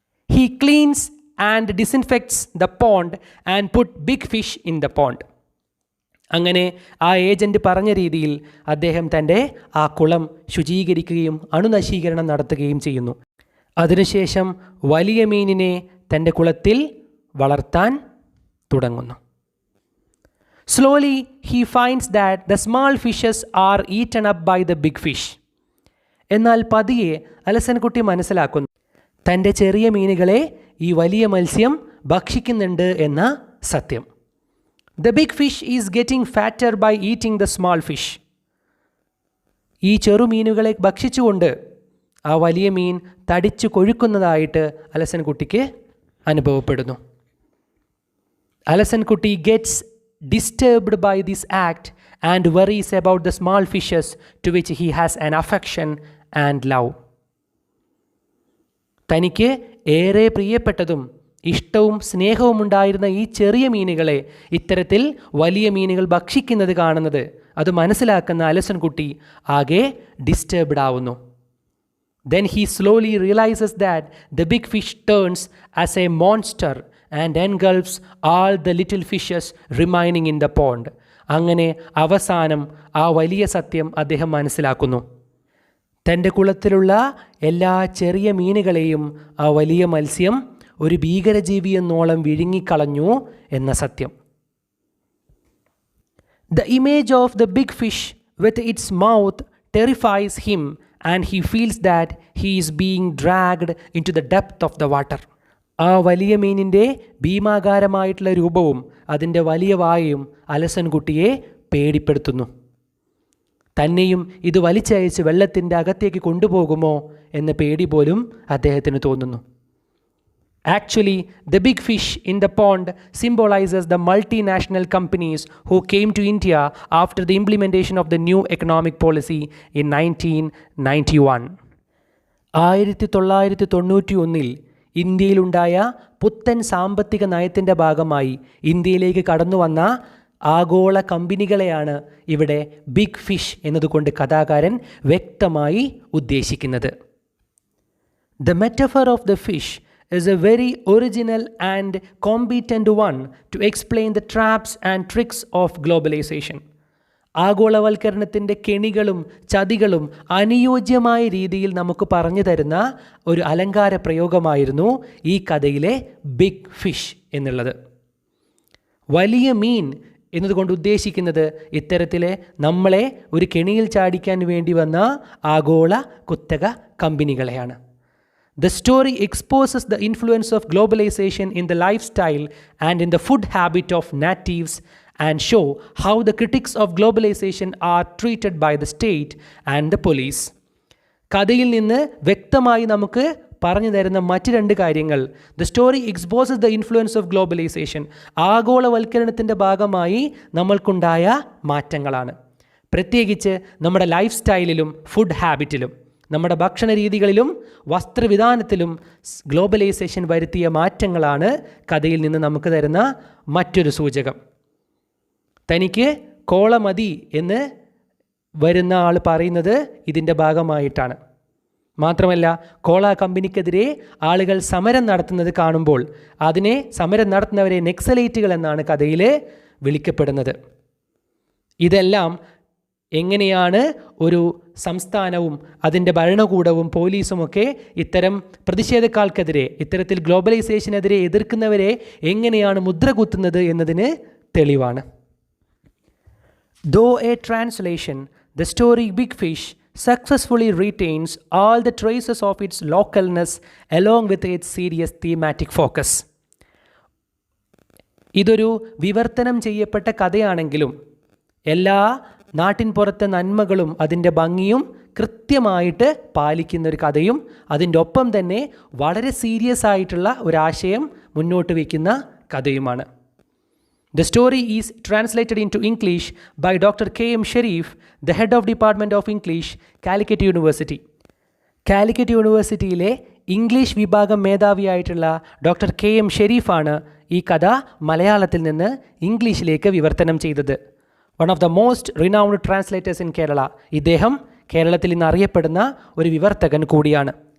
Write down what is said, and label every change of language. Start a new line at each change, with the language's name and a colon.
English: He cleans and disinfects the pond and put big fish in the pond.
Malayalam: അങ്ങനെ ആ agent പറഞ്ഞ രീതിയിൽ അദ്ദേഹം തൻ്റെ ആ കുളം ശുചീകരിക്കുകയും അണുനശീകരണം നടത്തുകയും ചെയ്യുന്നു. അതിനുശേഷം വലിയ മീനിനെ തൻ്റെ കുളത്തിൽ വളർത്താൻ തുടങ്ങുന്നു.
English: Slowly, he finds that the small fishes are eaten up by the big fish.
Malayalam: എന്നാൽ പതിയെ അലസൻ കുട്ടി മനസ്സിലാക്കുന്നു, തൻ്റെ ചെറിയ മീനുകളെ ഈ വലിയ മത്സ്യം ഭക്ഷിക്കുന്നുണ്ട് എന്ന സത്യം.
English: The big fish is getting fatter by eating the small fish.
Malayalam: ഈ ചെറുമീനുകളെ ഭക്ഷിച്ചുകൊണ്ട് ആ വലിയ മീൻ തടിച്ചു കൊഴുക്കുന്നതായിട്ട് അലസൻ കുട്ടിക്ക് അനുഭവപ്പെടുന്നു.
English: അലസൻ കുട്ടി gets disturbed by this act and worries about the small fishes to which he has an affection and love.
Malayalam: തനിക്ക് ഏറെ പ്രിയപ്പെട്ടതും ഇഷ്ടവും സ്നേഹവും ഉണ്ടായിരുന്ന ഈ ചെറിയ മീനുകളെ ഇത്തരത്തിൽ വലിയ മീനുകൾ ഭക്ഷിക്കുന്നത് കാണുന്നത്, അത് മനസ്സിലാക്കുന്ന അലസൻ കുട്ടി ആകെ ഡിസ്റ്റർബ്ഡ് ആവുന്നു.
English: Then he slowly realizes that the big fish turns as a monster and engulfs all the little fishes remaining in the pond.
Malayalam: അങ്ങനെ അവസാനം ആ വലിയ സത്യം അദ്ദേഹം മനസ്സിലാക്കുന്നു. തൻ്റെ കുളത്തിലുള്ള എല്ലാ ചെറിയ മീനുകളെയും ആ വലിയ മത്സ്യം ഒരു ഭീകരജീവിയെന്നോളം വിഴുങ്ങിക്കളഞ്ഞു എന്ന സത്യം.
English: The image of the big fish with its mouth terrifies him and he feels that he is being dragged into the depth of the water.
Malayalam: ആ വലിയ മീനിൻ്റെ ഭീമാകാരമായിട്ടുള്ള രൂപവും അതിൻ്റെ വലിയ വായയും അലസൻകുട്ടിയെ പേടിപ്പെടുത്തുന്നു. തന്നെയും ഇത് വലിച്ചയച്ച് വെള്ളത്തിൻ്റെ അകത്തേക്ക് കൊണ്ടുപോകുമോ എന്ന പേടി പോലും അദ്ദേഹത്തിന് തോന്നുന്നു.
English: Actually, the big fish in the pond symbolizes the multinational companies who came to India after the implementation of the new economic policy in 1991.
Malayalam: 1991 ഇന്ത്യയിലുണ്ടായ പുത്തൻ സാമ്പത്തിക നയത്തിൻ്റെ ഭാഗമായി ഇന്ത്യയിലേക്ക് കടന്നു വന്ന ആഗോള കമ്പനികളെയാണ് ഇവിടെ ബിഗ് ഫിഷ് എന്നതുകൊണ്ട് കഥാകാരൻ വ്യക്തമായി ഉദ്ദേശിക്കുന്നത്.
English: The metaphor of the fish is a very original and competent one to explain the traps and tricks of globalization.
Malayalam: ആഗോളവൽക്കരണത്തിൻ്റെ കെണികളും ചതികളും അനുയോജ്യമായ രീതിയിൽ നമുക്ക് പറഞ്ഞു തരുന്ന ഒരു അലങ്കാര പ്രയോഗമായിരുന്നു ഈ കഥയിലെ ബിഗ് ഫിഷ് എന്നുള്ളത്. വലിയ മീൻ എന്നതുകൊണ്ട് ഉദ്ദേശിക്കുന്നത് ഇത്തരത്തിലെ നമ്മളെ ഒരു കെണിയിൽ ചാടിക്കാൻ വേണ്ടി വന്ന ആഗോള കുത്തക കമ്പനികളെയാണ്.
English: The story exposes the influence of globalization in the lifestyle and in the food habit of natives and show how the critics of globalization are treated by the state and the police.
Malayalam: കഥയിൽ നിന്ന് വ്യക്തമായി നമുക്ക് പറഞ്ഞു തരുന്ന മറ്റ് രണ്ട് കാര്യങ്ങൾ,
English: the story exposes the influence of globalization,
Malayalam: ആഗോളവൽക്കരണത്തിൻ്റെ ഭാഗമായി നമ്മൾക്കുണ്ടായ മാറ്റങ്ങളാണ്. പ്രത്യേകിച്ച് നമ്മുടെ ലൈഫ് സ്റ്റൈലിലും ഫുഡ് ഹാബിറ്റിലും നമ്മുടെ ഭക്ഷണ രീതികളിലും വസ്ത്രവിധാനത്തിലും ഗ്ലോബലൈസേഷൻ വരുത്തിയ മാറ്റങ്ങളാണ് കഥയിൽ നിന്ന് നമുക്ക് തരുന്ന മറ്റൊരു സൂചകം. തനിക്ക് കോള മതി എന്ന് വരുന്ന ആൾ പറയുന്നത് ഇതിൻ്റെ ഭാഗമായിട്ടാണ്. മാത്രമല്ല, കോള കമ്പനിക്കെതിരെ ആളുകൾ സമരം നടത്തുന്നത് കാണുമ്പോൾ അതിനെ സമരം നടത്തുന്നവരെ നെക്സലൈറ്റുകൾ എന്നാണ് കഥയിൽ വിളിക്കപ്പെടുന്നത്. ഇതെല്ലാം എങ്ങനെയാണ് ഒരു സംസ്ഥാനവും അതിൻ്റെ ഭരണകൂടവും പോലീസുമൊക്കെ ഇത്തരം പ്രതിഷേധക്കാർക്കെതിരെ, ഇത്തരത്തിൽ ഗ്ലോബലൈസേഷനെതിരെ എതിർക്കുന്നവരെ എങ്ങനെയാണ് മുദ്ര കുത്തുന്നത് എന്നതിന് തെളിവാണ്.
English: Though a translation, the story Big Fish successfully retains all the traces of its localness along with its serious thematic focus.
Malayalam: ഇതൊരു വിവർത്തനം ചെയ്യപ്പെട്ട കഥയാണെങ്കിലും എല്ലാ നാട്ടിൻ പുറത്തെ നന്മകളും അതിൻ്റെ ഭംഗിയും കൃത്യമായിട്ട് പാലിക്കുന്നൊരു കഥയും അതിൻ്റെ ഒപ്പം തന്നെ വളരെ സീരിയസ് ആയിട്ടുള്ള ഒരാശയം മുന്നോട്ട് വയ്ക്കുന്ന കഥയുമാണ്.
English: The story is translated into English by Dr. K.M. Sharif, the head of Department of English, Calicut University.
Malayalam: Calicut യൂണിവേഴ്സിറ്റിയിലെ ഇംഗ്ലീഷ് വിഭാഗം മേധാവിയായിട്ടുള്ള ഡോക്ടർ K.M. ഷെരീഫാണ് ഈ കഥ മലയാളത്തിൽ നിന്ന് ഇംഗ്ലീഷിലേക്ക് വിവർത്തനം ചെയ്തത്.
English: One of the most renowned translators in Kerala.
Malayalam: ഇദ്ദേഹം കേരളത്തിൽ ഇന്ന് അറിയപ്പെടുന്ന ഒരു വിവർത്തകൻ കൂടിയാണ്.